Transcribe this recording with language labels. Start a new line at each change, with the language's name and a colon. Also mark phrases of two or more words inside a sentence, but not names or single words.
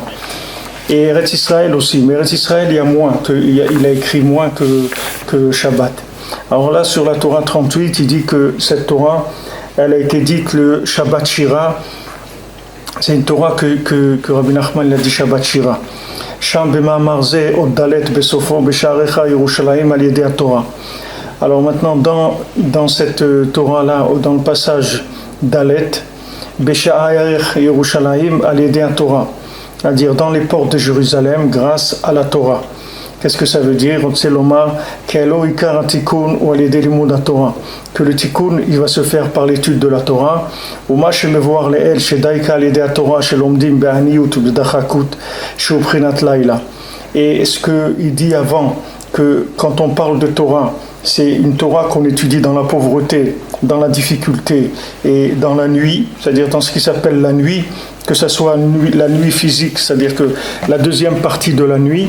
French: Et Eretz Israël aussi. Mais
Hebrew: ארץ ישראל
French: il a écrit moins que Shabbat. Alors là sur la Torah 38, il dit que cette Torah, elle a été dite le Shabbat Shira. C'est une Torah que Rabbi Nachman l'a dit Shabbat Shira.
Hebrew: שם במאמר זה אות ד' בסופו בשעריך ירושלים על ידי תורה.
French: Alors maintenant dans cette Torah là, dans le passage
Hebrew: ד' בשעריך ירושלים על ידי תורה,
French: c'est-à-dire dans les portes de Jérusalem grâce à la Torah. Qu'est-ce que ça veut dire? C'est l'omar que le tikkun il va se faire par l'étude de la Torah. Et ce qu'il dit avant, que quand on parle de Torah, c'est une Torah qu'on étudie dans la pauvreté, dans la difficulté et dans la nuit, c'est-à-dire dans ce qui s'appelle la nuit, que ce soit la nuit physique, c'est-à-dire que la deuxième partie de la nuit.